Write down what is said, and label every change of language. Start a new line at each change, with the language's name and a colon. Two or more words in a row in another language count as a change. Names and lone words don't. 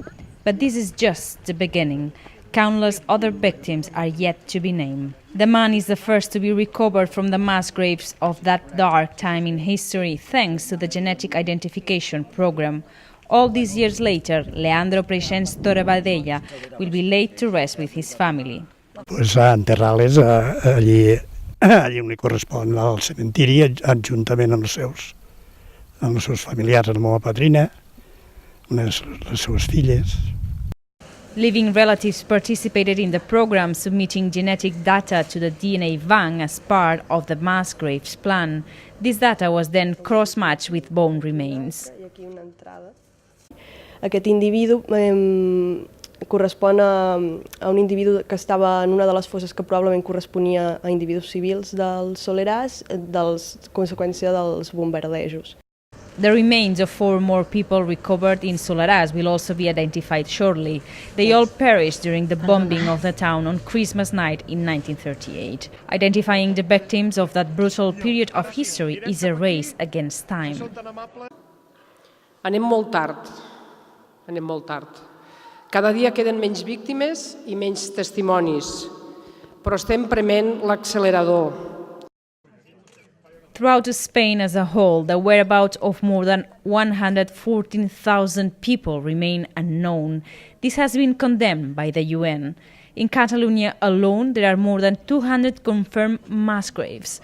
English: But this is just the beginning. Countless other victims are yet to be named. The man is the first to be recovered from the mass graves of that dark time in history thanks to the genetic identification program. All these years later, Leandro Preixens Torrebadella will be laid to rest with his family.
Catalan: Pues a enterrar-les allí on li correspon, al cementiri, juntament amb els seus familiars, la meva padrina, les seves filles.
English: Living relatives participated in the program, submitting genetic data to the DNA bank as part of the mass graves plan. This data was then cross-matched with bone remains.
Catalan: Aquest individu correspon a un individu que estava en una de les fosses que probablement corresponia a individus civils del Soleràs, conseqüència dels bombardejos.
English: The remains of 4 more people recovered in Soleràs will also be identified shortly. They all perished during the bombing of the town on Christmas night in 1938. Identifying the victims of that brutal period of history is a race against time.
Catalan: Anem molt tard. Cada dia queden menys víctimes i menys testimonis, però estem prement l'accelerador.
English: Throughout Spain as a whole, the whereabouts of more than 114,000 people remain unknown. This has been condemned by the UN. In Catalonia alone, there are more than 200 confirmed mass graves.